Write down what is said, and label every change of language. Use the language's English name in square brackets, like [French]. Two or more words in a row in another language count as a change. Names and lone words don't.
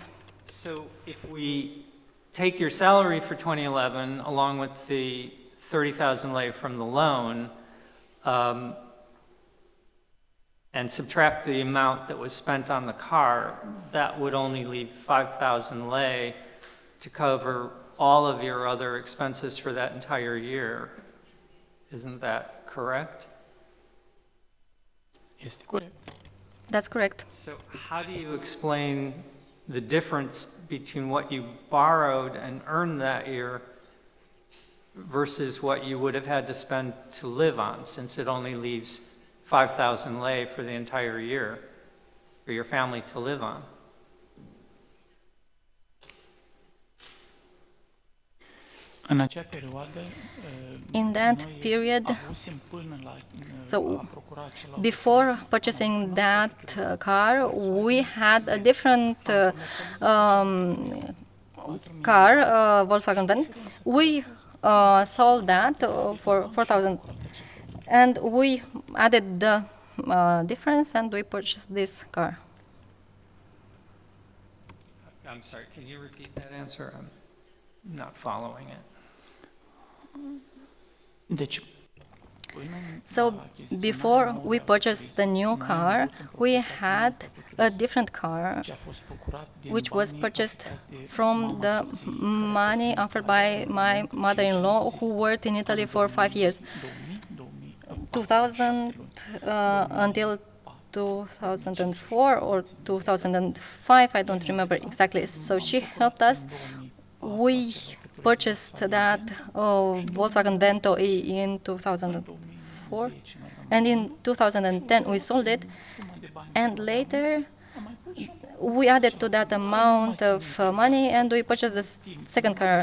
[English] So if we take your salary for 2011 along with the 30,000 lei from the loan and subtract the amount that was spent on the car, that would only leave 5,000 lei to cover all of your other expenses for that entire year. Isn't that correct? [Romanian] Este corect. [English] That's correct. So how do you explain the difference between what you borrowed and earned that year versus what you would have had to spend to live on, since it only leaves 5,000 lei for the entire year for your family to live on? [Romanian] În acea perioadă, [English] In that [Romanian] noi [English] period, [Romanian] avusem până la [English] So, [Romanian] a procura acela [English] before purchasing that car, we had a different car, Volkswagen van. We sold that for 4,000, and we added the difference, and we purchased this car. I'm sorry, can you repeat that answer? I'm not following it. [Romanian] Deci, până [English] So, [Romanian] la achiziționarea [English] before [Romanian] noului [English] we purchased the new [Romanian] autoturism, noi am [English] car, [Romanian] avut în [English] we [Romanian] proprietate [English] had [Romanian] un [English] a [Romanian] autoturism [English] different car [Romanian] ce a fost procurat din [English] which was [Romanian] banii [English] purchased [Romanian] afectați de [English] from [Romanian] mama [English] the [Romanian] soției, care a fost [English] money [Romanian] în [English] offered [Romanian] Italia [English] by [Romanian] de [English] my [Romanian] mult, [English] mother-in-law, [Romanian] 5 [English] who worked in Italy for 5 years, 2000 until 2004 or 2005, I don't remember exactly. So she helped us. We purchased that Volkswagen Vento E in 2004, and in 2010 we sold it, and later we added to that amount of money and we purchased the second car.